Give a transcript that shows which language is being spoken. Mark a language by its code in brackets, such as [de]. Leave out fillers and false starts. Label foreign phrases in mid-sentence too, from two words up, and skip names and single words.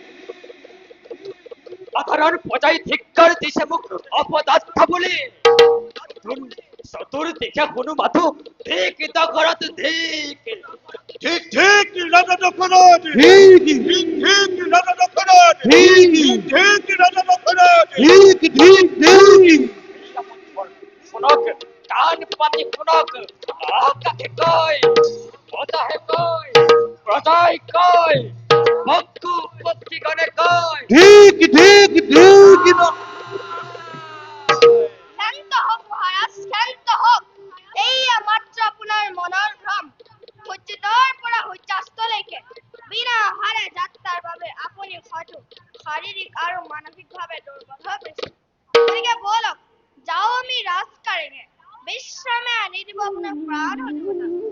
[as] সাধারণ প্রজাই ধিক্কার দিছে মোক অপদার্থ বলি চতুর্দিশে কোনো মাথো ধিক ঘৰত ধিক ঠিক ঠিক রাজা দক্ষরাজ ঠিক ঠিক রাজা দক্ষরাজ ঠিক ঠিক রাজা দক্ষরাজ ঠিক ঠিক ঠিক শুনক কাণ পাতি শুনক কাকে কয় বতাহে কয় প্রজাই কয় ভক্তু পত্রিগণে কয় ঠিক ঠিক ঠিক শান্ত হওক মহাৰাজ শান্ত হওক এইয়া মাত্ৰ আপোনাৰ মনৰ ভ্ৰম সূৰ্যোদয়ৰ পৰা সূৰ্যাস্তলৈকে বিনা আহাৰে যাত্ৰাৰ বাবে আপুনি হয়তো শাৰীৰিক আৰু মানসিকভাৱে দুৰ্বল হৈ পৰিছে গতিকে ব'লক যাওঁ আমি ৰাজকাৰেঙে বিশ্ৰামে আনি দিব আপোনাৰ প্ৰাণ অধিপতা